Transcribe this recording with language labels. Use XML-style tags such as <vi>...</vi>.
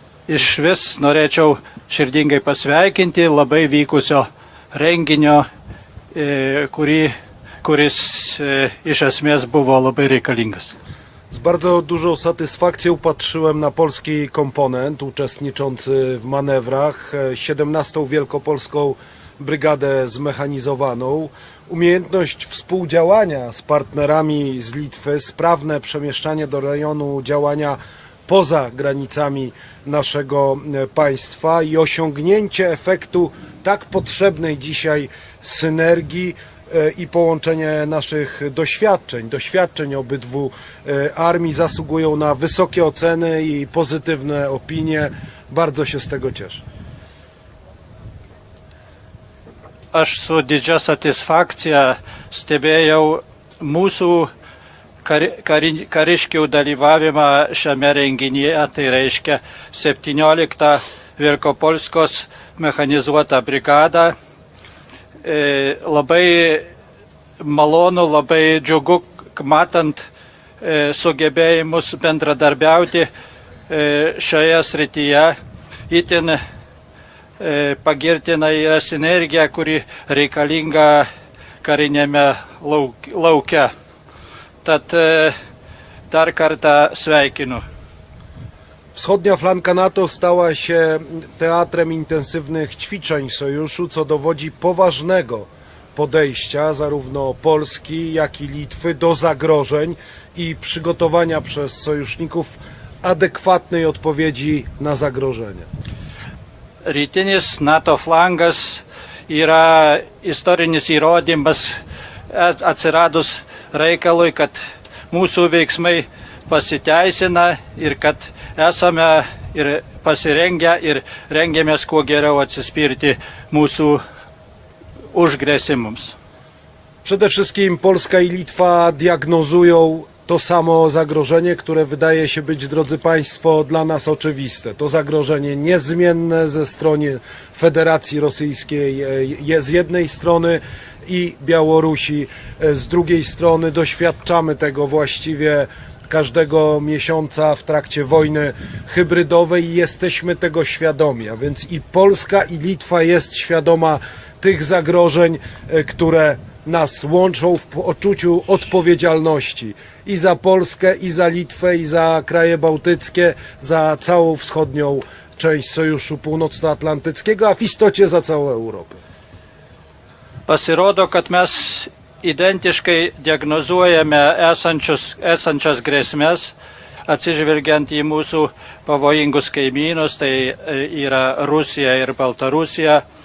<lt>Iš vis norėčiau širdingai pasveikinti labai vykusio renginio, kurį kuris iš esmės buvo labai reikalingas.</lt> <pl>Z bardzo dużą satysfakcją patrzyłem na polski komponent uczestniczący w manewrach, 17. Wielkopolską Brygadę Zmechanizowaną. Umiejętność współdziałania z partnerami z Litwy, sprawne przemieszczanie do rejonu działania poza granicami naszego państwa i osiągnięcie efektu tak potrzebnej dzisiaj synergii i połączenie naszych doświadczeń obydwu armii zasługują na wysokie oceny i pozytywne opinie. Bardzo się z tego cieszę.</pl> <lt>Aš su didžia satisfakcija stebėjau mūsų kariškių dalyvavimą šiame renginyje, tai reiškia 17 Wielkopolskos mechanizuotą brigadą. Labai malonu, labai džiugu, matant sugebėjimus bendradarbiauti šioje srityje. Itin pagirtina yra sinergija, kuri reikalinga karinėme lauke. Tad dar kartą sveikinu.</lt> <pl>Wschodnia flanka NATO stała się teatrem intensywnych ćwiczeń sojuszu, co dowodzi poważnego podejścia zarówno Polski, jak i Litwy do zagrożeń i przygotowania przez sojuszników adekwatnej odpowiedzi na zagrożenia.</pl> <lt>Rytinis NATO flangas yra istorinis įrodymas atsiradus reikalui, kad mūsų veiksmai pasiteisina ir kad esame ir pasirengę ir rengiamės kuo geriau atsispirti mūsų užgrėsimams.</lt> <pl>Przede wszystkim Polska i Litwa diagnozują to samo zagrożenie, które wydaje się być, drodzy Państwo, dla nas oczywiste. To zagrożenie niezmienne ze strony Federacji Rosyjskiej z jednej strony i Białorusi z drugiej strony. Doświadczamy tego właściwie każdego miesiąca w trakcie wojny hybrydowej i jesteśmy tego świadomi, a więc i Polska i Litwa jest świadoma tych zagrożeń, które nas łączą w poczuciu odpowiedzialności i za Polskę, i za Litwę, i za kraje bałtyckie, za całą wschodnią część Sojuszu Północnoatlantyckiego, a w istocie za całą Europę.</pl> <lt>Pasirodo, kad mes identiškai diagnozuojame esančias grėsmės, atsižvelgiant į mūsų pavojingus kaimynus, tai yra Rusija ir Baltarusija.</lt>